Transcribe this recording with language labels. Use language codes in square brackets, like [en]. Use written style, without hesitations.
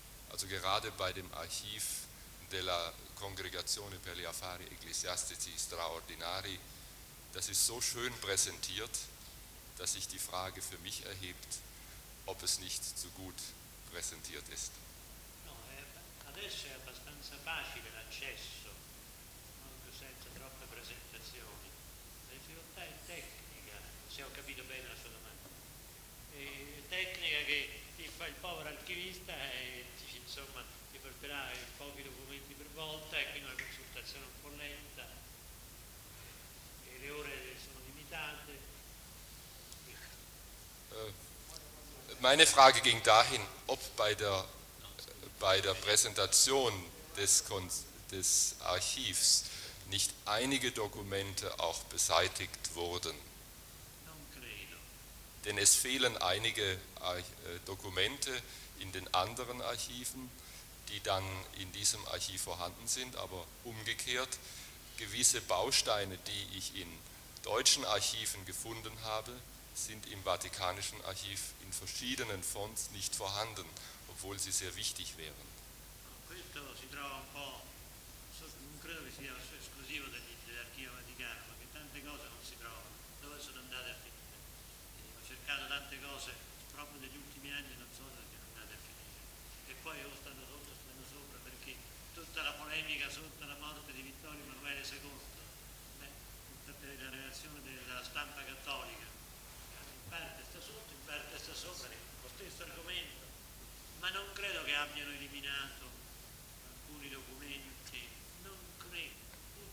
[de] Also gerade bei dem Archiv della Congregazione per gli Affari Ecclesiastici Straordinari, das ist so schön präsentiert, dass sich die Frage für mich erhebt, ob es nicht zu gut präsentiert ist. [it] No, adesso è abbastanza facile l'accesso, senza troppe presentazioni. La difficoltà è tecnica, se ho capito bene la sua domanda. È tecnica che ti fa il povero archivista e dice, insomma, ti porterà pochi documenti per volta e quindi una consultazione un po' lenta e le ore sono limitate. [de] Meine Frage ging dahin, ob bei der Präsentation des Archivs nicht einige Dokumente auch beseitigt wurden. [it] Non credo. [de] Denn es fehlen einige Dokumente in den anderen Archiven, die dann in diesem Archiv vorhanden sind, aber umgekehrt, gewisse Bausteine, die ich in deutschen Archiven gefunden habe, sind im Vatikanischen Archiv in verschiedenen Fonds nicht vorhanden, obwohl sie sehr wichtig wären. [it] Questo si trova un po', non credo che sia esclusivo dell'archivio vaticano, perché tante cose non si trovano, dove sono andate a finire? Ho cercato tante cose proprio negli ultimi anni e non so perché sono andate a finire. E poi io stando sopra perché tutta la polemica sotto la morte di Vittorio Emanuele II, tutta la reazione della stampa cattolica, in parte sta sotto, in parte sta sopra, lo stesso argomento, ma non credo che abbiano eliminato alcuni documenti, non credo.